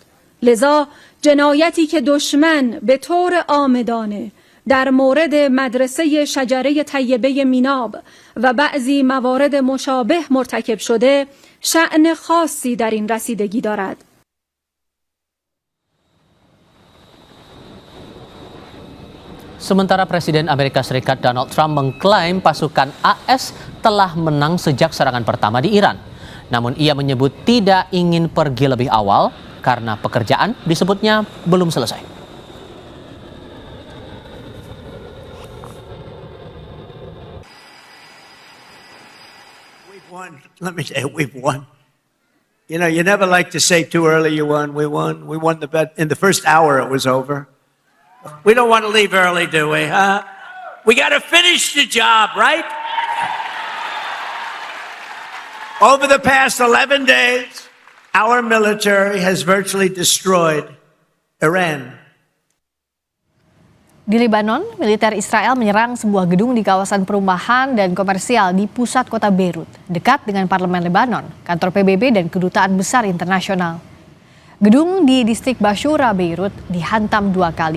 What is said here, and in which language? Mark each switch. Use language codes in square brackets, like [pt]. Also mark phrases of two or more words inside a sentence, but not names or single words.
[fa] لذا جنایتی که دشمن به طور عامدانه در مورد مدرسه شجره طیبه میناب و بعضی موارد مشابه مرتکب شده، شأن خاصی در این رسیدگی دارد. [id] Sementara Presiden Amerika Serikat Donald Trump mengklaim pasukan AS telah menang sejak serangan pertama di Iran. Namun ia menyebut tidak ingin pergi lebih awal karena pekerjaan disebutnya belum selesai. [en] We've won. Let me say it, we've won. You know, you never like to say too early you won. We won. We won the bet. In the first hour, it was over. We don't want to leave early, do we? Huh? We got to finish the job, right? Over the past 11 days, our military has virtually destroyed Iran. [id] Di Lebanon, militer Israel menyerang sebuah gedung di kawasan perumahan dan komersial di pusat kota Beirut, dekat dengan parlemen Lebanon, kantor PBB dan kedutaan besar internasional. Gedung di distrik Bashura, Beirut dihantam 2 kali.